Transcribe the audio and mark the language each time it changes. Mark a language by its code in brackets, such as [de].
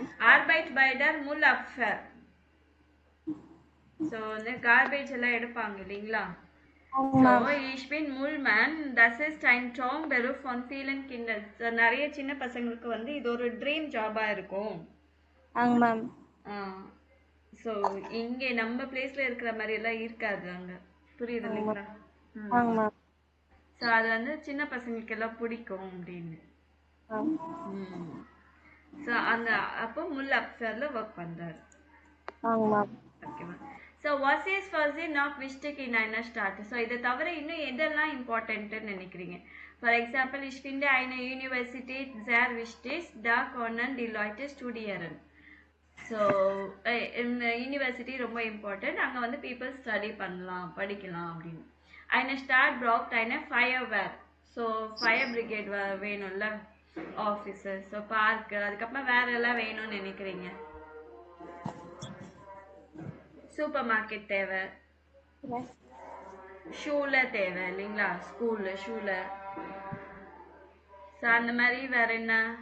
[de] Arbeit bei der Müllabfuhr. [ta] So, இந்த garbage எல்லாம் எடுப்பாங்க இல்லைங்களா? [de] So, ich bin Müllmann. Das ist ein Traumberuf von vielen Kindern. [ta] So, நிறைய சின்ன பசங்களுக்கு வந்து இது ஒரு ட்ரீம் ஜாபா இருக்கும். ஆங்க மேம். ஸோ இங்கே நம்ம பிளேஸ்ல இருக்கிற மாதிரி எல்லாம் இருக்காது அங்க, புரியுது இல்லைங்களா? ஆங்க மேம். ஸோ அது வந்து சின்ன பசங்களுக்கு எல்லாம் பிடிக்கும் அப்படின்னு. ஸோ அந்த அப்போ முல் அப்சர்ல ஒர்க் பண்றாரு. ஆங்க மேம். ஓகேவா? So was is first not mistake in einer start. So இதை தவிர இன்னும் எதெல்லாம் இம்பார்ட்டன்ட்டுன்னு நினைக்கிறீங்க? [en] for example [de] ich finde eine Universität sehr wichtig, da können die Leute studieren. [ta] So இந்த யூனிவர்சிட்டி ரொம்ப இம்பார்ட்டன்ட், அங்கே வந்து பீப்புள் ஸ்டடி பண்ணலாம் படிக்கலாம் அப்படின்னு. [de] eine Stadt braucht eine Feuerwehr. [ta] So fire brigade வேணும்ல ஆஃபீஸர். ஸோ பார்க்கு அதுக்கப்புறம் வேற எல்லாம் வேணும்னு நினைக்கிறீங்க? சூப்பர் மார்க்கெட் தேவை, ஷூல தேவை இல்லைங்களா, ஸ்கூல்ல ஷூல. ஸோ அந்த மாதிரி வேற என்ன?